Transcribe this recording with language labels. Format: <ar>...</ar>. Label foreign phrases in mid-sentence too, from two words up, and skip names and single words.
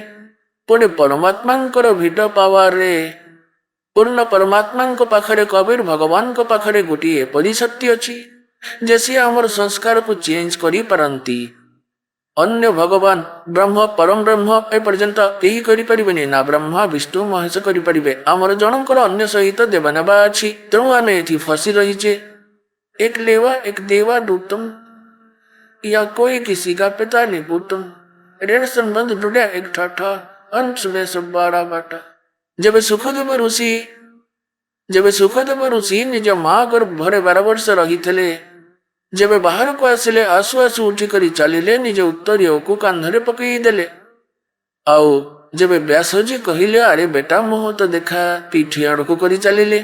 <or>ପୁଣି ପରମାତ୍ମାଙ୍କର ଭିଡ଼ ପାୱାରରେ, ପୂର୍ଣ୍ଣ ପରମାତ୍ମାଙ୍କ ପାଖରେ, କବିର ଭଗବାନଙ୍କ ପାଖରେ ଗୋଟିଏ ଏପରି ଶକ୍ତି ଅଛି ଯେ ସିଏ ଆମର ସଂସ୍କାରକୁ ଚେଞ୍ଜ କରିପାରନ୍ତି। ଅନ୍ୟ ଭଗବାନ ବ୍ରହ୍ମ, ପରମ ବ୍ରହ୍ମ ଏପର୍ଯ୍ୟନ୍ତ କେହି କରିପାରିବେନି। ନା ବ୍ରହ୍ମା, ବିଷ୍ଣୁ, ମହେଶ କରିପାରିବେ। ଆମର ଜଣଙ୍କର ଅନ୍ୟ ସହିତ ଦେବାନେବା ଅଛି। ତେଣୁ ଆମେ ଏଠି ଫସି ରହିଛେ।</or> <hi>एक लेवा एक देवा दूतम, या कोई किसी का पिता नहीं पुतम, ऋण संबंध जुड़ा एक ठाठा, अंश में सब 12 बाटा।</hi> <or>ଯେବେ ସୁଖଦେବ ଋଷି ନିଜ ମା ଗର୍ଭରେ 12 ବର୍ଷ ରହିଥିଲେ, ଯେବେ ବାହାରକୁ ଆସିଲେ, ଆସୁ ଆସୁ ଉଠିକରି ଚାଲିଲେ, ନିଜ ଉତ୍ତରୀୟକୁ କାନ୍ଧରେ ପକେଇ ଦେଲେ। ଆଉ ଯେବେ ବ୍ୟାସଜୀ କହିଲେ, ଆରେ ବେଟା ମୁହଁ ତ ଦେଖା, ପିଠି ଆଡ଼କୁ କରି ଚାଲିଲେ।</or>